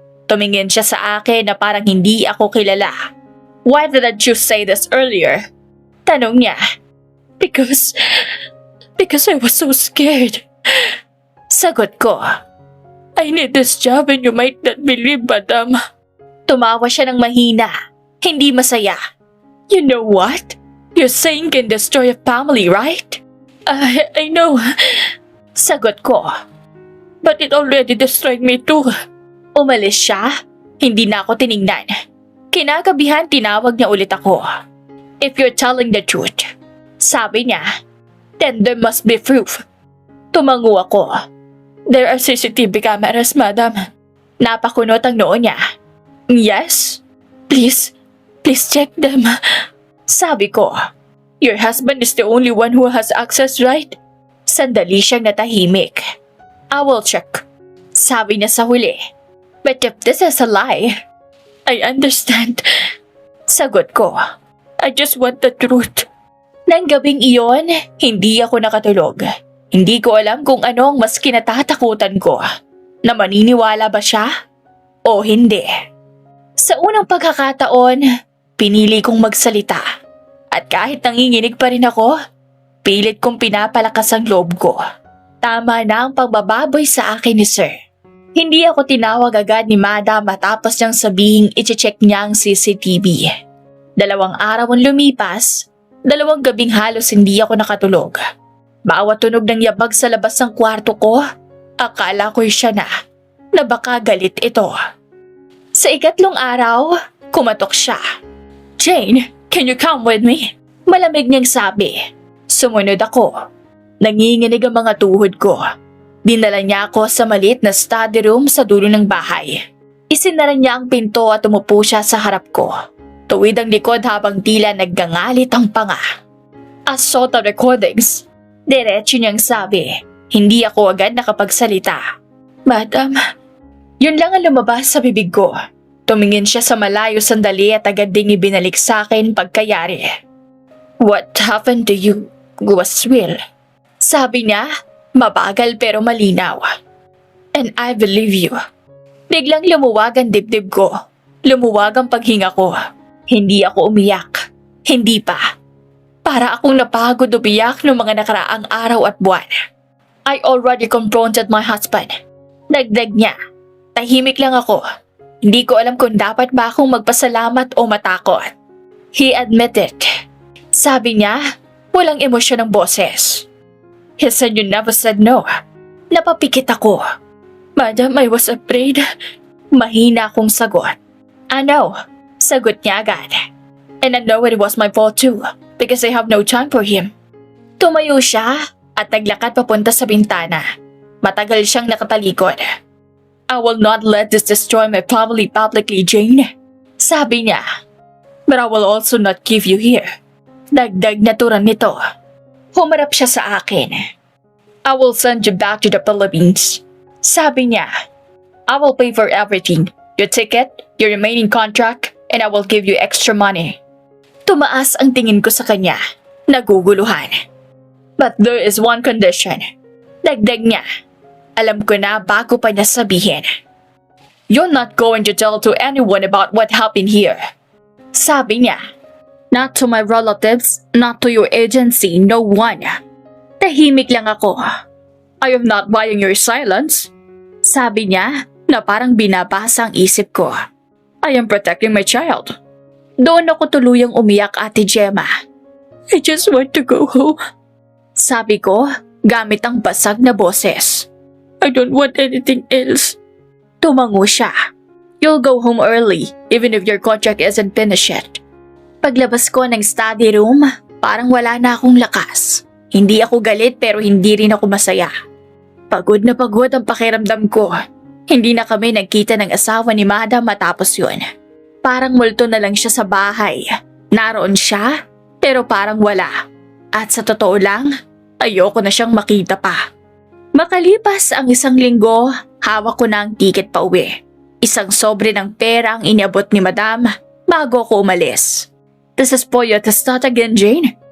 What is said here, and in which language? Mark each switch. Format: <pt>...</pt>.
<tl>Tumingin siya sa akin na parang hindi ako kilala.</tl> <en>Why didn't you say this earlier?</en> <tl>Tanong niya.</tl> <en>Because I was so scared.</en> <tl>Sagot ko.</tl> <en>I need this job and you might not believe, madam.</en> <tl>Tumawa siya ng mahina. Hindi masaya.</tl> <en>You know what? You're saying can destroy a family, right? I know.</en> <tl>Sagot ko.</tl> <en>But it already destroyed me too.</en> <tl>Umalis siya. Hindi na ako tiningnan. Kinagabihan tinawag niya ulit ako.</tl> <en>If you're telling the truth,</en> <tl>sabi niya,</tl> <en>then there must be proof.</en> <tl>Tumango ako.</tl> <en>There are CCTV cameras, madam.</en> <tl>Napakunot ang noo niya.</tl> <en>Yes? Please check them.</en> <tl>Sabi ko,</tl> <en>your husband is the only one who has access, right?</en> <tl>Sandali siyang natahimik.</tl> <en>I will check.</en> <tl>Sabi niya sa huli.</tl> <en>But if this is a lie, I understand.</en> <tl>Sagot ko,</tl> <en>I just want the truth.</en> <tl>Nang gabing iyon, hindi ako nakatulog. Hindi ko alam kung ano ang mas kinatatakutan ko. Na maniniwala ba siya? O hindi? Sa unang pagkakataon, pinili kong magsalita. At kahit nanginginig pa rin ako, pilit kong pinapalakas ang loob ko. Tama na ang pagbababoy sa akin ni Sir. Hindi ako tinawag agad ni Madam matapos niyang sabihing iche-check niya ang CCTV. 2 araw ang lumipas, 2 gabing halos hindi ako nakatulog. Bawat tunog ng yabag sa labas ng kwarto ko, akala ko'y siya na baka galit ito. Sa 3 araw, kumatok siya.</tl> <en>Jane, can you come with me?</en> <tl>Malamig niyang sabi. Sumunod ako. Nanginginig ang mga tuhod ko. Dinala niya ako sa maliit na study room sa dulo ng bahay. Isinara niya ang pinto at umupo siya sa harap ko. Tuwid ang likod habang tila naggangalit ang panga.</tl> <en>I saw the recordings.</en> <tl>Diretso niyang sabi. Hindi ako agad nakapagsalita. Madam, yun lang ang lumabas sa bibig ko. Tumingin siya sa malayo sandali at agad ding ibinalik sa akin pagkayari.</tl> <en>What happened to you was real.</en> <tl>Sabi niya, mabagal pero malinaw.</tl> <en>And I believe you.</en> <tl>Biglang lumuwag ang dibdib ko. Lumuwag ang paghinga ko. Hindi ako umiyak. Hindi pa. Para akong napagod umiyak noong mga nakaraang araw at buwan.</tl> <en>I already confronted my husband.</en> <tl>Dagdag niya. Tahimik lang ako. Hindi ko alam kung dapat ba akong magpasalamat o matakot.</tl> <en>He admitted.</en> <tl>Sabi niya, walang emosyon ng boses.</tl> <en>He said you never said no.</en> <tl>Napapikit ako.</tl> <en>Madam, I was afraid.</en> <tl>Mahina akong sagot.</tl> <en>I know.</en> <tl>Sagot niya agad.</tl> <en>And I know it was my fault too, because I have no time for him.</en> <tl>Tumayo siya at naglakad papunta sa bintana. Matagal siyang nakatalikod.</tl> <en>I will not let this destroy my family publicly, Jane.</en> <tl>Sabi niya.</tl> <en>But I will also not keep you here.</en> <tl>Dagdag na turan nito. Humarap siya sa akin.</tl> <en>I will send you back to the Philippines.</en> <tl>Sabi niya.</tl> <en>I will pay for everything. Your ticket, your remaining contract, and I will give you extra money.</en> <tl>Tumaas ang tingin ko sa kanya. Naguguluhan.</tl> <en>But there is one condition.</en> <tl>Dagdag niya. Alam ko na bago pa niya sabihin.</tl> <en>You're not going to tell to anyone about what happened here.</en> <tl>Sabi niya.</tl> <en>Not to my relatives, not to your agency, no one.</en> <tl>Tahimik lang ako.</tl> <en>I am not buying your silence.</en> <tl>Sabi niya na parang binabasa ang isip ko.</tl> <en>I am protecting my child.</en> <tl>Doon ako tuluyang umiyak, Ate Gemma.</tl> <en>I just want to go home.</en> <tl>Sabi ko gamit ang basag na boses.</tl> <en>I don't want anything else.</en> <tl>Tumango siya.</tl> <en>You'll go home early even if your contract isn't finished yet.</en> <tl>Paglabas ko ng study room, parang wala na akong lakas. Hindi ako galit pero hindi rin ako masaya. Pagod na pagod ang pakiramdam ko. Hindi na kami nagkita ng asawa ni Madam matapos yun. Parang multo na lang siya sa bahay. Naroon siya, pero parang wala. At sa totoo lang, ayoko na siyang makita pa. Makalipas ang 1 linggo, hawak ko na ang tiket pa uwi. Isang sobre ng pera ang iniabot ni Madam bago ako umalis.</tl> <en>This is for your testat again, Jane.</en>